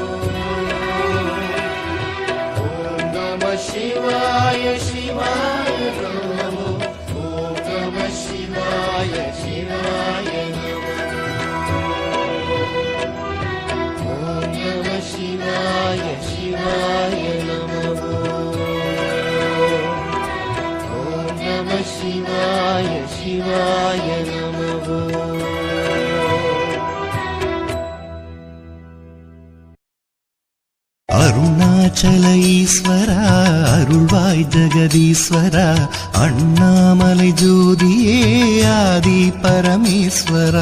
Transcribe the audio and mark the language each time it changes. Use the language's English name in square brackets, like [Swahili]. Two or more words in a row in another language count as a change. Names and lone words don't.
[Sanskrit] ॐ नमः शिवाय शिवाय नमः ॐ नमः शिवाय शिवाय नमः ॐ नमः शिवाय शिवाय नमः ॐ नमः शिवाय शिवाय नमः [Tamil] அருணாச்சல ஈஸ்வரா அருள்வாய் ஜெகதீஸ்வரா அண்ணாமலை ஜோதியே ஆதி பரமேஸ்வரா